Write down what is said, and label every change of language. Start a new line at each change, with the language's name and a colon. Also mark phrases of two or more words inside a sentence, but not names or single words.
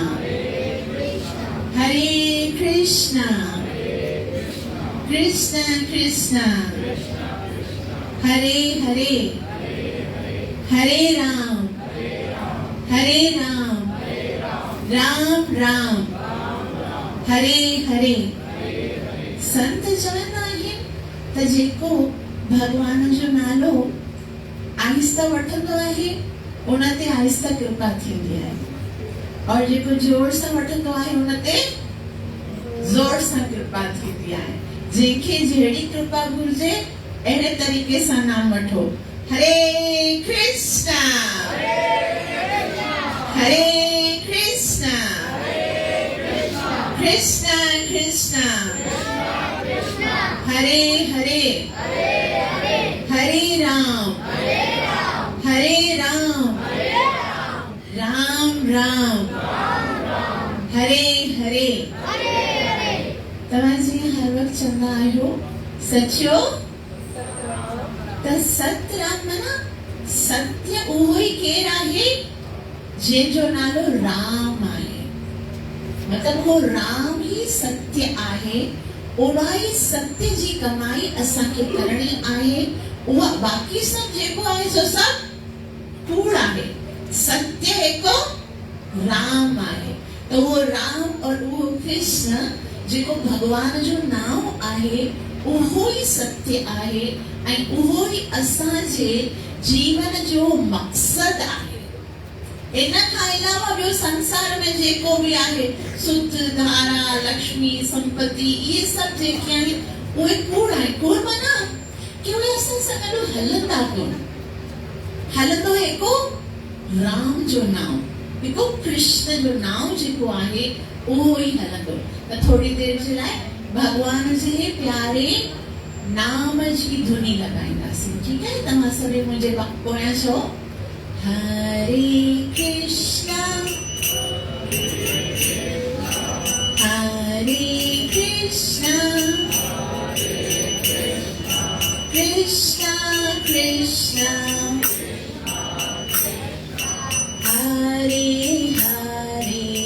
Sanskrit: कृष्ण कृष्ण हरे हरे हरे राम राम राम हरे हरे।
Sindhi: संत चवंदा आहिनि त जेको भगवान जो नालो आहिस्ता वठंदो आहे उन ते आहिस्ता कृपा थींदी आहे, और जेको जोर सां वठंदो आहे उन ते जोर सां कृपा थींदी आहे। जंहिंखे जहिड़ी कृपा घुर्जे अहिड़े तरीक़े सां नाम वठो।
Sanskrit: हरे कृष्णा कृष्ण कृष्ण हरे हरे हरे राम राम राम हरे हरे।
Sindhi: तव्हां जी हर वक्त चवंदा आहियो सचो त सतराम माना सत्य उहो ई केरु आहे जंहिंजो नालो राम आहे। मतलब वो राम ही सत्य आहे, उहा ई सत्य जी कमाई असांखे करणी आहे। उहा बाक़ी सभु जेको आहे सो सभु कूड़ आहे। सत्य हिकु राम आहे, तो वो राम और वो कृष्ण जेको भगवान जो नाम आहे उहो ई सत्य आहे ऐं उहो ई असांजे जीवन जो मक़सद आहे। इन खां अलावा ॿियो संसार में जेको बि आहे सुख धारा लक्ष्मी संपत्ति इहे सभु जेके आहिनि उहे कूड़ आहे। कूड़ माना कि उहे असां सां गॾु हलंदा कोन, हलंदो हिकु राम जो नाम, हिकु कृष्ण जो नाम जेको आहे उहो ई हलंदो। त थोड़ी देर जे लाइ भगवान जे प्यारे नाम जी धुनी लॻाईंदासीं, ठीकु आहे? तव्हां सभई मुंहिंजे पोयां चओ
Sanskrit: हरे कृष्णा कृष्णा कृष्णा हरे हरे